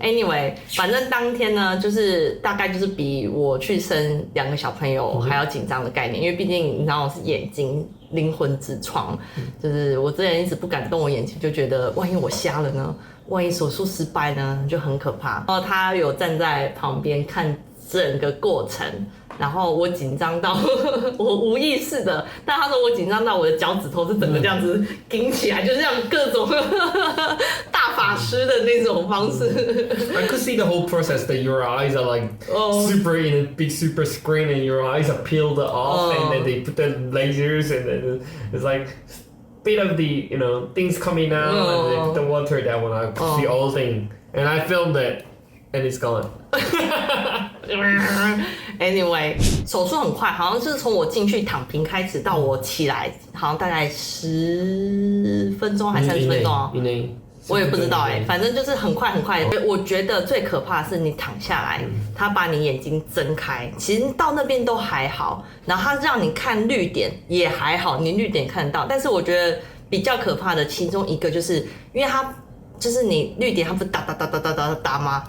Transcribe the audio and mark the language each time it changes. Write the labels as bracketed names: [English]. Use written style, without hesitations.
[Chinese] Anyway， 反正当天呢就是大概就是比我去生2个小朋友还要紧张的概念，因为毕竟你知道我是眼睛灵魂之窗，就是我之前一直不敢动我眼睛，就觉得万一我瞎了呢，万一手术失败呢，就很可怕。然后他有站在旁边看整个过程。然后我紧张到我无意识的，但他说我紧张到我的脚趾头是整个这样子顶起来，就是这样各种大法师的那种方式。 [English] I could see the whole process that your eyes are like super in a big super screen and your eyes are peeled off and then they put the lasers and then it's like bit of the things coming out and they put the water down when I could see all thing and I filmed it and it's gone. [Chinese] Anyway， 手术很快，好像是从我进去躺平开始到我起来，好像大概10分钟还是30分钟啊？我也不知道反正就是很快很快。我觉得最可怕的是你躺下来，他把你眼睛睁开，其实到那边都还好，然后他让你看绿点也还好，你绿点看得到。但是我觉得比较可怕的其中一个就是，因为他就是你绿点，它不是打吗？